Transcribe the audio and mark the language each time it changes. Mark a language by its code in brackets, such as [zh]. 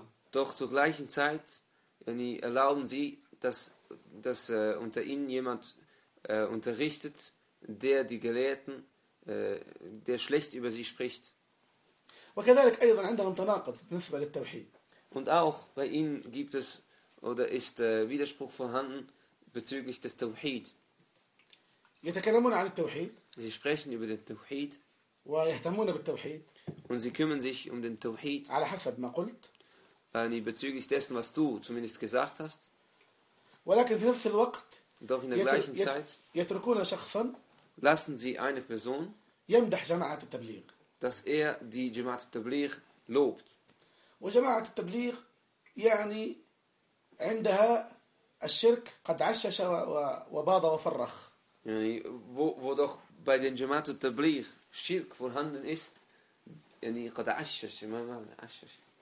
[de] Doch zur gleichen Zeit erlauben sie, dass unter ihnen jemand unterrichtet, der die Gelehrten, der schlecht über sie spricht. [ar] وكذلك أيضا عندهم تناقض بالنسبة للتوحيد. [de] Und auch bei ihnen gibt es oder ist Widerspruch vorhanden bezüglich des Tawhid. [ar] يتكلمون عن التوحيد. [de] Sie sprechen über den Tawhid. [ar] ويهتمون بالتوحيد. [de] Und sie kümmern sich um den Tawhid. [ar] على حسب ما قلت. [de] Bezüglich dessen, was du zumindest gesagt hast. [ar] ولكن في نفس الوقت. [de] Doch in der gleichen Zeit. [ar] يتركون شخصا. [de] Lassen sie eine Person. [ar] يمدح جماعة التبليغ. [de] Dass er die Jamaat al-Tabligh lobt. [ar] Und Jamaat al-Tabligh, يعني عندها الشرك قد عشش وباض وفرخ. [de] يعني wo doch bei den Jamaat al-Tabligh Schirk vorhanden ist, يعني [ar] قد عشش ما معنى عشش.